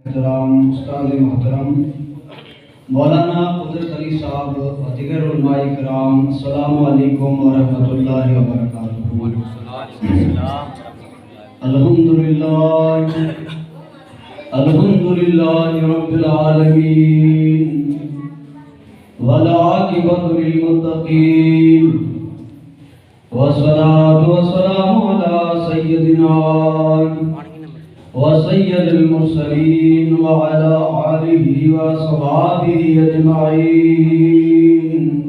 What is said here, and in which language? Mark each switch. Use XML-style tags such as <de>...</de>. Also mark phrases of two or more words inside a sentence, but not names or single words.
<ur>محترم استاد محترم مولانا قدرت علی صاحب و دیگر علمائے کرام</ur> <ar>السلام عليكم ورحمة الله وبركاته. الحمد لله رب العالمين والعاقبة للمتقين والصلاة والسلام على سيدنا وسيد المرسلين وعلى آله وصحابه أجمعين.</ar>